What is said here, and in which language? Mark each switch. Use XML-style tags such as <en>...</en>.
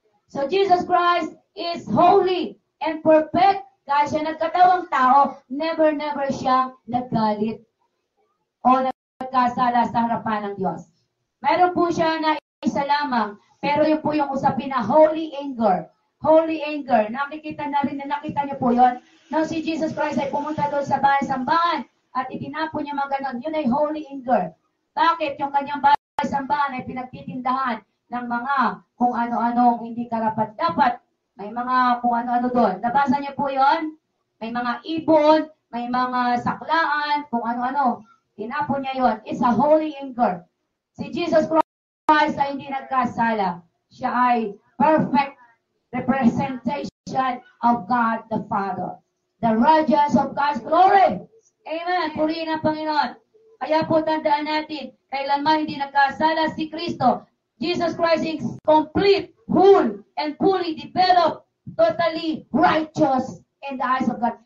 <en>So Jesus Christ is holy and perfect.</en> <tl>Kahit siya nagkatawang tao, never siyang naggalit o nagkasala sa harapan ng Diyos. Meron po siya na isa lamang, pero yun po yung usapin na holy anger. Holy anger. Nakita niyo po yun. Nang si Jesus Christ ay pumunta doon sa bahay-sambahan at itinapon niya mga ganon, yun ay holy anger. Bakit? Yung kanyang bahay-sambahan ay pinagtitindahan ng mga kung ano-anong hindi karapat-dapat. May mga kung ano-ano doon. Nabasa niyo po yun? May mga ibon, may mga saklaan, kung ano-ano. Tinapon niya yun.</tl> <en>It's a holy anger.</en> <tl>Si Jesus Christ ay hindi nagkasala. Siya ay</tl> <en>perfect representation of God the Father. The radiance of God's glory. Amen.</en> <tl>Purihin ang Panginoon. Kaya po tandaan natin, kailanman hindi nagkasala si Kristo.</tl> <en>Jesus Christ is complete, whole, and fully developed, totally righteous in the eyes of God.</en>